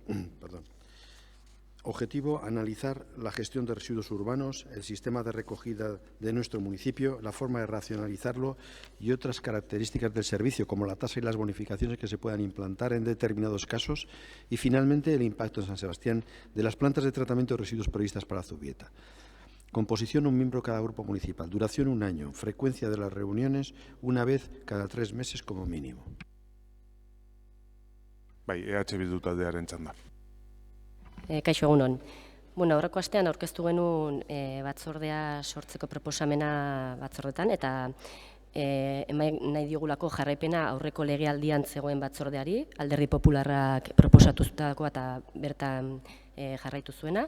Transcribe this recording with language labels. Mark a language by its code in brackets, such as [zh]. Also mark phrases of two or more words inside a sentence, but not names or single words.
[es] Objetivo, analizar la gestión de residuos urbanos, el sistema de recogida de nuestro municipio, la forma de racionalizarlo y otras características del servicio, como la tasa y las bonificaciones que se puedan implantar en determinados casos, y finalmente el impacto en San Sebastián de las plantas de tratamiento de residuos previstas para Zubieta. Composición: un miembro cada grupo municipal. Duración: 1 año. Frecuencia de las reuniones: una vez cada 3 meses como mínimo. [eu] Bai, EH Bildu taldearen txanda. Kaixo egunon. Bueno, aurreko astean aurkeztu genuen batzordea sortzeko proposamena batzordetan, eta nahi diogulako jarraipena aurreko legealdian zegoen batzordeari, Alderdi Popularrak proposatutakoa eta bertan jarraitu zuena.